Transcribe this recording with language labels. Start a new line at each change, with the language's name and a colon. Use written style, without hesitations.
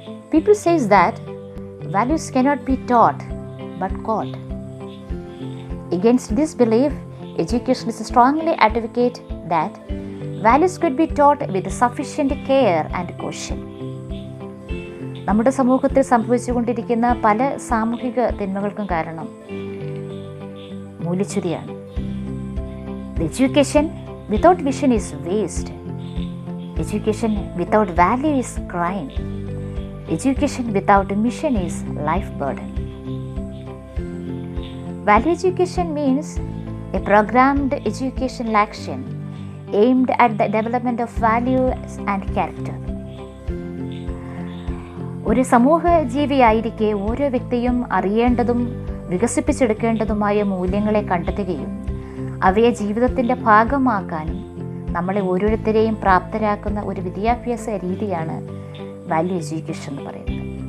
English: People say that values cannot be taught but caught. Against this belief, educationists strongly advocate that values could be taught with sufficient care and caution.
Malayalam: നമ്മുടെ സമൂഹത്തിൽ സംഭവിച്ചുകൊണ്ടിരിക്കുന്ന പല സാമൂഹിക തിന്മകൾക്കും കാരണം മൂല്യച്യുതിയാണ്.
English: Education without vision is waste. Education without value is crime. Education without mission is life burden. Value education means a programmed educational action aimed at the development of values and character.
Malayalam: ഒരു സമൂഹ ജീവിയായിരിക്കെ ഓരോ വ്യക്തിയും അറിയേണ്ടതും വികസിപ്പിച്ചെടുക്കേണ്ടതുമായ മൂല്യങ്ങളെ കണ്ടെത്തുകയും അവയെ ജീവിതത്തിൻ്റെ ഭാഗമാക്കാനും നമ്മളെ ഓരോരുത്തരെയും പ്രാപ്തരാക്കുന്ന ഒരു വിദ്യാഭ്യാസ രീതിയാണ് വാല്യൂ എഡ്യൂക്കേഷൻ എന്ന് പറയുന്നത്.